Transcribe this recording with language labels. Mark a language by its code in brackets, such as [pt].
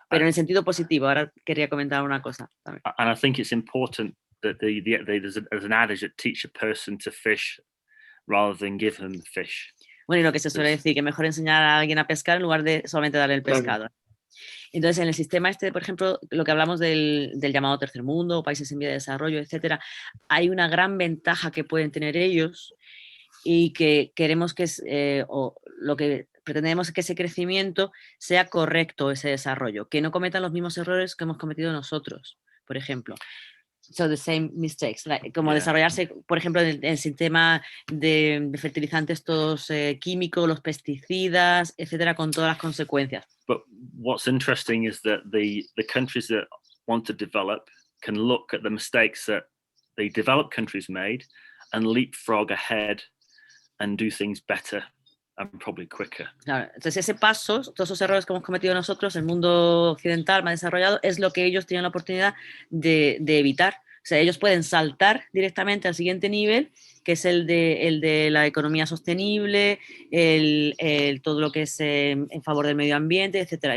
[es] Pero en el sentido positivo, ahora quería comentar una cosa también. [en] And I think it's important that there's an adage that teach a person to fish rather than give them the fish. [es] Bueno, y lo que se suele decir, que mejor enseñar a alguien a pescar en lugar de solamente darle el pescado. Claro. Entonces, en el sistema este, por ejemplo, lo que hablamos del llamado tercer mundo, países en vía de desarrollo, etcétera, hay una gran ventaja que pueden tener ellos y que queremos que o lo que pretendemos es que ese crecimiento sea correcto, ese desarrollo, que no cometan los mismos errores que hemos cometido nosotros, por ejemplo. [en] So the same mistakes, [es] como desarrollarse, por ejemplo, en el sistema de fertilizantes todos químicos, los pesticidas, etcétera, con todas las consecuencias. [en] But what's interesting is that the countries that want to develop can look at the mistakes that the developed countries made and leapfrog ahead and do things better and probably quicker. [es] Claro, entonces ese paso, todos esos errores que hemos cometido nosotros, el mundo occidental más desarrollado, es lo que ellos tienen la oportunidad de evitar. O sea, ellos pueden saltar directamente al siguiente nivel, que es el de la economía sostenible, todo lo que es en favor del medio ambiente, etcétera.